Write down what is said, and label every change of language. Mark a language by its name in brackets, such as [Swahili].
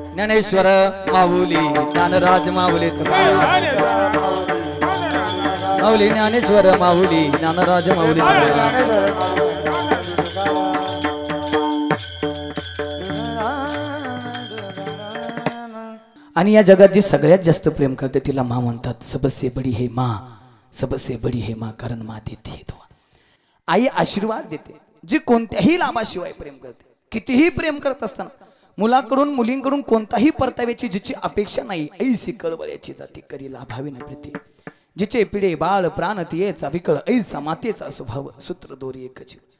[Marathi] ज्ञानेश्वर माऊली ज्ञानराज माऊली माऊली ज्ञानेश्वर माऊली ज्ञानराज माऊली आणि या जगात जी सगळ्यात जास्त प्रेम करते तिला माँ म्हणतात. [Hindi] सबसे बडी है माँ, सबसे बडी है माँ, कारण माँ देते है दुआ. [Marathi] आई आशीर्वाद देते. जी कोणत्याही लाभाशिवाय प्रेम करते. कितीही प्रेम करत असताना मुलाकडून मुलींकडून कोणताही परताव्याची जिची अपेक्षा नाही, ऐसी कळवळ्याची जाती करी लाभावी न प्रीती. जिचे पिढे बाळ प्राण तियेचा विकळ, ऐसा मातेचा स्वभाव सूत्र दोरी एकच.